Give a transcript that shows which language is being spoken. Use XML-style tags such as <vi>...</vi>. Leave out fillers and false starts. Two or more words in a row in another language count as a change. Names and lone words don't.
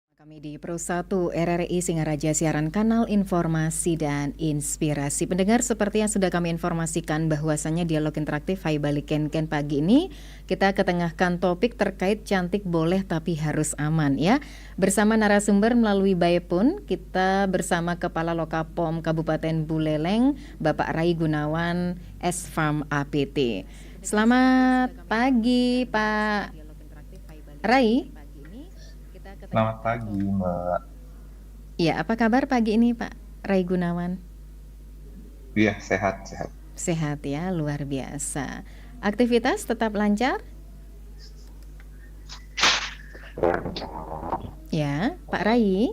<id>Kami di Pro 1 RRI Singaraja siaran kanal informasi dan inspirasi. Pendengar, seperti yang sudah kami informasikan bahwasannya dialog interaktif Hai Balik Ken pagi ini kita ketengahkan topik terkait cantik boleh tapi harus aman ya. Bersama narasumber melalui</id> <en>by phone</en> <id>kita bersama Kepala Lokapom Kabupaten Buleleng Bapak Rai Gunawan S-Farm APT. Selamat pagi Pak Rai. Selamat pagi, Mbak. Ya, apa kabar pagi ini Pak Rai Gunawan? Iya, sehat. Sehat ya, luar biasa. Aktivitas tetap lancar? Ya, Pak Rai.</id>